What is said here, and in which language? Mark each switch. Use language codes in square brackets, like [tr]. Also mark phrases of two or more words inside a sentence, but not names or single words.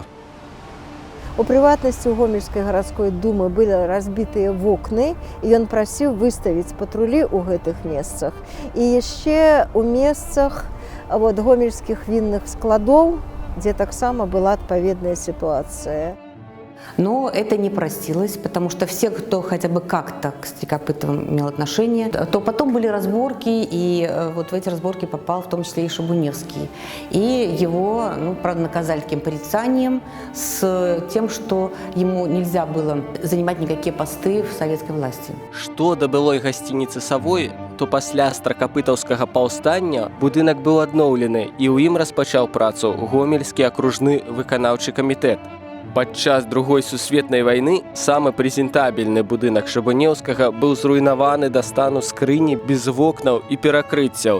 [be] У прыватнасці, у Гомельскай гарадской думы былі разбітыя вокны, і ён прасіў выставіць патрулі ў гэтых месцах. І яшчэ ў месцах гомельскіх вінных складоў, дзе таксама была адпаведная ситуация. [ru] Но это не простилось, потому что все, кто хотя бы как-то к Стракопытовым имел отношение, то потом были разборки, и вот в эти разборки попал в том числе и Шабуневский. И его, правда, наказали таким порицанием с тем, что ему нельзя было занимать никакие посты в советской власти. [be] Што да былой гасцініцы «Савой», то пасля стракапытаўскага паўстання будынак быў адноўлены, і ў ім распачаў працу Гомельскі акружны выканаўчы камітэт. Падчас Другой сусветнай вайны самы прэзентабельны будынак Шабунеўскага быў зруйнаваны да стану скрыні без вокнаў і перакрыццяў.